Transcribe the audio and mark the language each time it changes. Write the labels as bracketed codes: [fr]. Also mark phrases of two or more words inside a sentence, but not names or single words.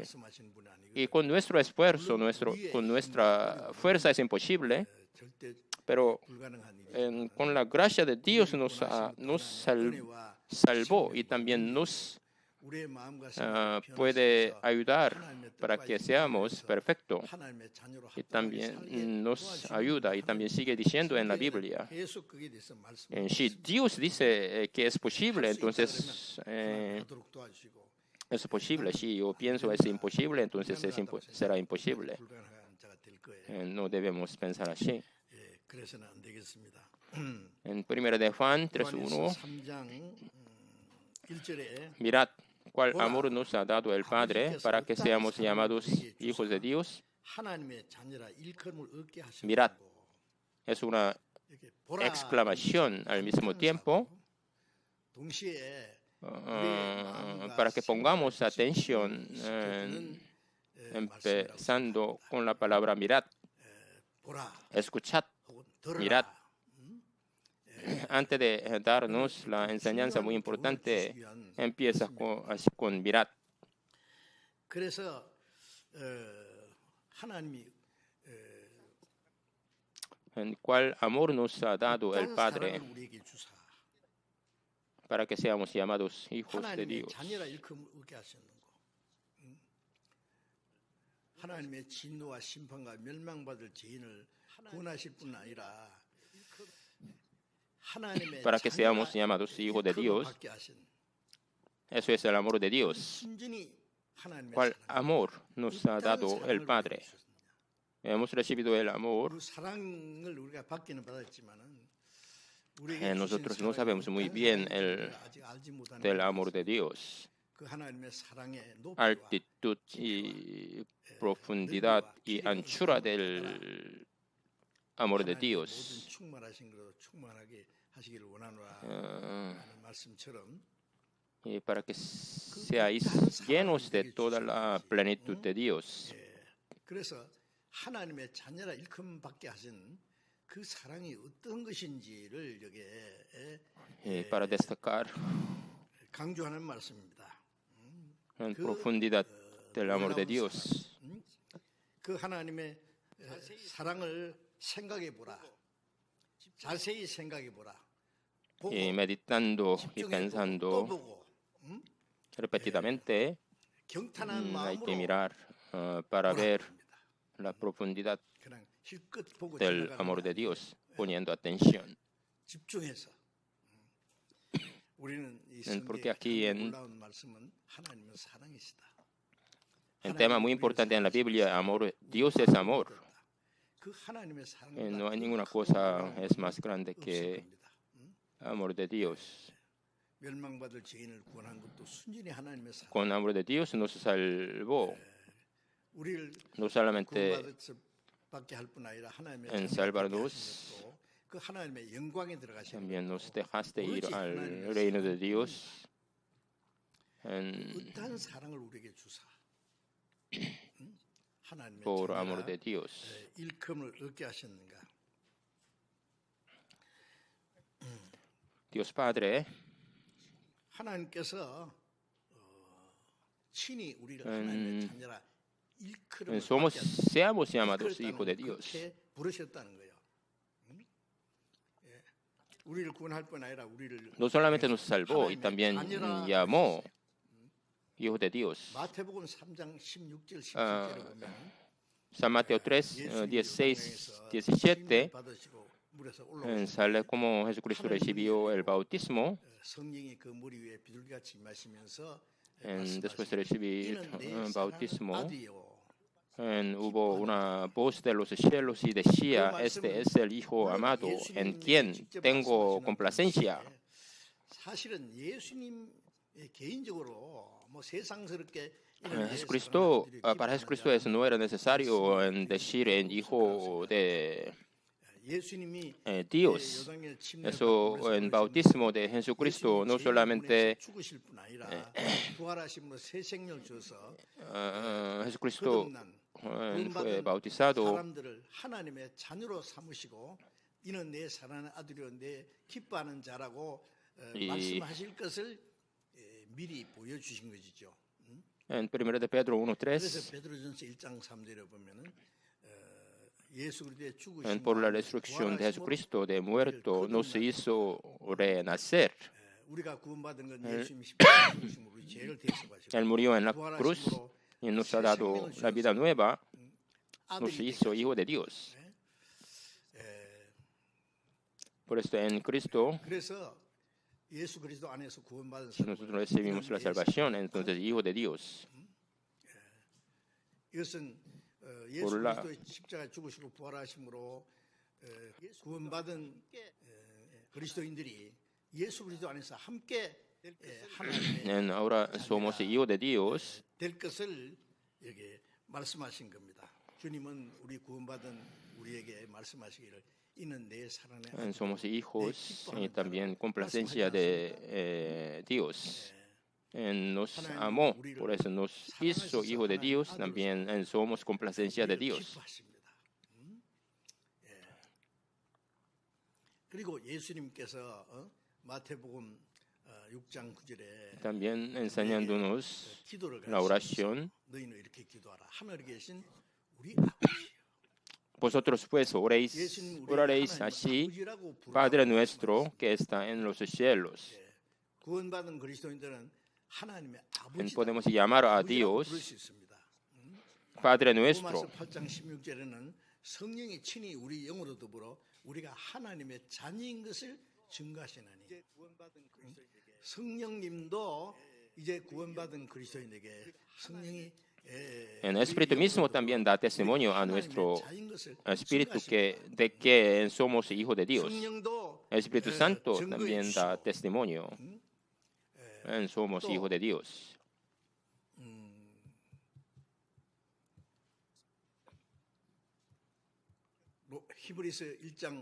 [es] Y con nuestro esfuerzo, con nuestra fuerza es imposible, pero con la gracia de Dios nos salvó y también nos puede ayudar para que seamos perfectos. Y también nos ayuda y también sigue diciendo en la Biblia. Si Dios dice que es posible, entonces es posible. Si yo pienso es imposible, entonces será imposible. [ko] 불가능한 자가 될 거예요. [es] No debemos pensar así. [ko] 예, 그래서는 안 되겠습니다. [es] En 1 de Juan [ko] 요한일서 3:1, 3장 1절에 [es] mirad cuál amor nos ha dado el Padre para que seamos llamados hijos de Dios. [ko] 하나님의 자녀라 일컬음을 얻게 [es] Mirad. [ko] 하셨고 [es] Es una [ko] 이렇게 보라 [es] exclamación al mismo tiempo [ko] 동시에 [es] para que pongamos atención, empezando con la palabra mirad, [ko] 보라 [es] escuchad, [ko] 혹은 들으라. [es] mirad. Antes de darnos la enseñanza muy importante, empieza así con mirad. [ko] 그래서 하나님이 [es] En cuál amor nos ha dado el [ko] 어떤 [es] Padre [ko] 사랑을 우리에게 주사 [es] para que seamos llamados hijos de [ko] 하나님의 [es] Dios. [ko] 자녀라 일컬음을 얻게 하셨는 거. 하나님의 진노와 심판과 멸망받을 죄인을 구원하실 뿐 아니라 하나님의 [es] Para que seamos llamados hijos de Dios. [ko] 받게 하신 [es] Eso es el amor de Dios. [ko] 순전히 하나님의 [es] ¿Cuál [ko] 사랑. [es] amor nos ha dado el Padre? Hemos recibido el amor. [ko] 그 사랑을 우리가 받기는 받았지만은 [es] Nosotros no sabemos muy bien del amor de Dios. [ko] 그 하나님의 사랑의 높이와 [es] Altitud y profundidad y anchura del amor de [ko] 하나님의 [es] Dios. [ko] 모든 충만하신 것으로 충만하게 하시기를 원하노라 하는 말씀처럼 [es] Y para que seáis llenos de toda la plenitud de Dios. [ko] 그래서 하나님의 자녀라 일컬음 받게 하신 그 사랑이 어떤 것인지를 여기에 [es] Y para destacar [ko] 강조하는 말씀입니다. [es] en profundidad del amor de Dios. [ko] 그 하나님의 사랑을 생각해 보라. 자세히 생각해 보라. 보고 [es] Y meditando y [ko] 집중해보고 또 [es] pensando [ko] 보고 [es] repetidamente, [ko] 경탄한 [es] hay que [ko] 마음으로 [es] mirar para ver [ko] 보라. [es] la profundidad [ko] 그냥 힐끗 보고 [es] del [ko] 지나가는 [es] amor de [ko] 게 [es] Dios, poniendo atención. [ko] 집중해서 우리는 이 [es] Porque [ko] 성경의 [es] aquí [ko] 가장 [es] en [ko] 놀라운 말씀은 하나님의 사랑이시다. [es] el tema muy importante en la Biblia, amor, Dios es amor. [ko] 그 하나님의 사랑보다 [es] No hay [ko] 더 [es] ninguna [ko] 큰 [es] cosa [ko] 사랑은 [es] es más grande [ko] 없을 [es] que [ko] 겁니다. [es] amor de Dios. [ko] 멸망받을 죄인을 구원한 것도 순전히 하나님의 사랑. [es] Con amor de Dios nos salvó, [ko] 우리를 [es] no solamente [ko] 구원받게 할 뿐 아니라 하나님의 [es] en [ko] 자녀가 되게 [es] salvarnos, [ko] 하신 것도 그 하나님의 영광에 들어가시는 [es] también nos [ko] 것도 [es] dejaste ir [ko] 오로지 [es] al [ko] 하나님의 [es] reino de [ko] 사랑. [es] Dios en- [ko] 어떠한 사랑을 우리에게 주사 하나님의 [es] por [ko] 자녀가 [es] amor de Dios. [ko] 일컴을 얻게 하셨는가. [es] Dios Padre [ko] 하나님께서 친히 우리를 하나님의 자녀라 일컬음을 [es] somos, [ko] 받게 하셨다. [es] seamos llamados hijos de [ko] 일컬었다는 [es] Dios. [ko] 그렇게 부르셨다는 거예요. 예. 우리를 구원할 뿐 아니라 우리를 [es] No solamente nos salvó, y [ko] 하나님의 [es] también [ko] 자녀라 [es] llamó hijo de Dios. [ko] 마태복음 3장 16절 17절에 보면 [es] San Mateo 3, 16, 17 sale como Jesucristo recibió el bautismo. [ko] 성령이 그 머리 위에 비둘기같이 임하시면서 [es] Después de recibir [ko] 이는 내 [es] bautismo, [ko] 사랑하는 아들이요. [es] hubo una voz de los cielos y decía, este es el Hijo amado, en quien tengo complacencia. [ko] 사실은 예수님 개인적으로 뭐 세상스럽게 [es] Jesucristo, para Jesucristo eso no era necesario en decir el Hijo de [ko] 예수님이 [es] Dios. [ko] 요단계 침례 [es] Eso en bautismo de Jesucristo no solamente [ko] 죽으실 뿐 아니라 부활하심으로 새 생명을 줘서 [es] Jesucristo [ko] 거듭난 [es] fue bautizado [ko] 사람들을 하나님의 자녀로 삼으시고 이는 내 사랑하는 아들이요 내 기뻐하는 자라고 말씀하실 것을 미리 보여주신 것이죠. [es] en 1 de Pedro 1:3. [ko] 그래서 베드로전서 1장 3절에 보면은 예수 그리스도의 죽으심 [es] Por la resurrección de Jesucristo de muerto nos hizo renacer. [ko] 우리가 구원받은 건 예수님이 십자가에 죽으심으로 우리 죄를 대속하시고 [es] Él murió en la cruz y nos ha dado la vida nueva, nos hizo hijo de Dios. Por esto en Cristo [ko] 그래서 예수 그리스도 안에서 구원받은 [es] Si nosotros recibimos la salvación, entonces hijo de Dios. [ko] 이것은 예수 [es] Por la- [ko] 그리스도의 십자가에 죽으시고 부활하심으로 구원받은 그리스도인들이 예수 그리스도 안에서 함께 하나님의 [es] Ahora somos hijos de Dios. [ko] 될 것을 여기 말씀하신 겁니다. 주님은 우리 구원받은 우리에게 말씀하시기를 이는 내 사랑의 아들, [es] Somos hijos y [ko] 기뻐하는 [es] también [ko] 자라. [es] complacencia de Dios. Nos amó, por eso nos hizo hijo de Dios, también somos complacencia de Dios. [ko] 기뻐하십니다. 그리고 예수님께서 마태복음 6장 9절에 [es] También enseñándonos [ko] 기도를 [es] la oración. [ko] 너희는 이렇게 기도하라. 하늘에 계신 우리 아버지. [es] Vosotros pues oraréis así, Padre nuestro que está en los cielos. [ko] 구원받은 그리스도인들은 하나님의 아버지. [es] Podemos llamar a Dios Padre nuestro. [ko] 로마서 8장 16절에는 성령이 친히 우리 영으로 더불어 우리가 하나님의 자녀인 것을 증거하시나니. 성령님도 이제 구원받은 그리스도인에게 성령이 [es] El Espíritu mismo también da testimonio a nuestro Espíritu de que somos hijos de Dios. El Espíritu Santo también da testimonio. Somos hijos de Dios. [ko] 히브리서 1장